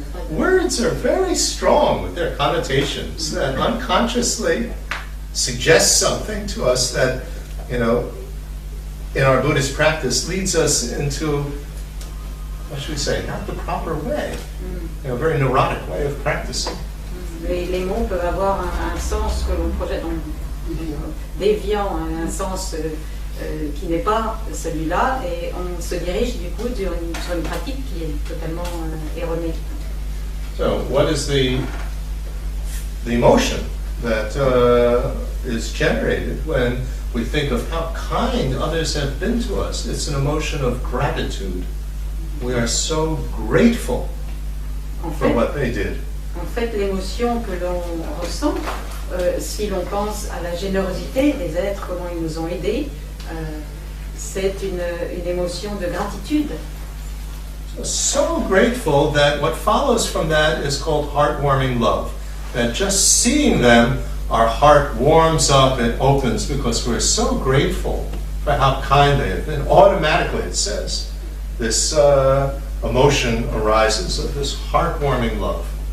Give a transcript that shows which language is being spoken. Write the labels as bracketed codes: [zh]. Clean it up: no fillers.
[en] Words are very strong with their connotations that unconsciously suggest something to us that, in our Buddhist practice leads us into, what should we say, not the proper way, a very neurotic way of practicing. [fr] Les mots peuvent avoir un sens que l'on projette en déviant, un sens qui n'est pas celui-là, et on se dirige du coup sur une pratique qui est totalement erronée. [en] So, what is the emotion that is generated when we think of how kind others have been to us? It's an emotion of gratitude. We are so grateful for what they did. [fr] En fait, l'émotion que l'on ressent, si l'on pense à la générosité des êtres, comment ils nous ont aidés, c'est une émotion de gratitude. [en] So grateful that what follows from that is called heartwarming love. That just seeing them, our heart warms up and opens because we're so grateful for how kind they have been. Automatically, it says, this emotion arises of this heartwarming love.